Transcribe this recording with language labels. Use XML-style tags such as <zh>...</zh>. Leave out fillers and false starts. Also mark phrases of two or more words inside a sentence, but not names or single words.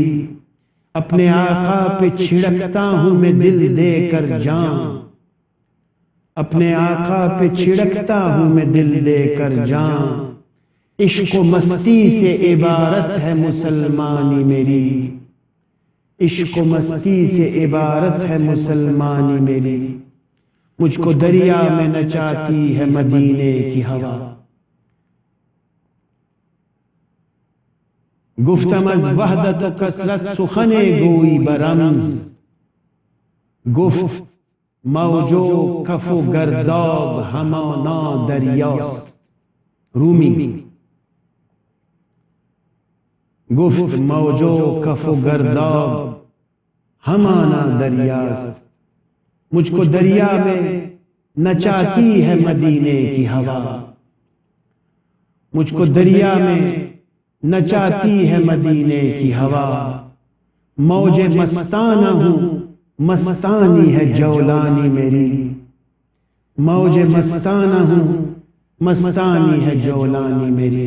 <ur>اپنے آقا پہ چھڑکتا ہوں میں دل دے کر جان، اپنے آقا پہ چھڑکتا ہوں میں دل دے کر جان۔ عشق و مستی سے عبارت ہے مسلمانی میری، عشق و مستی سے عبارت ہے مسلمانی میری۔ مجھ کو دریا میں نچاتی ہے مدینے کی ہوا،</ur> <fa>گفتم از وحدت و کثرت سخن گویی برمز۔ گفت موج و کف و گرداب همانا دریاست، رومی۔ گفت موج و کف و گرداب ہمانا دریاست۔</fa> <ur>مجھ کو دریا میں نچاتی ہے مدینے کی ہوا، مجھ کو دریا میں نچاتی ہے مدینے کی ہوا۔ موج مستانہ ہوں مستانی ہے جولانی میری، موج مستانہ ہوں مستانی ہے جولانی میری۔</ur>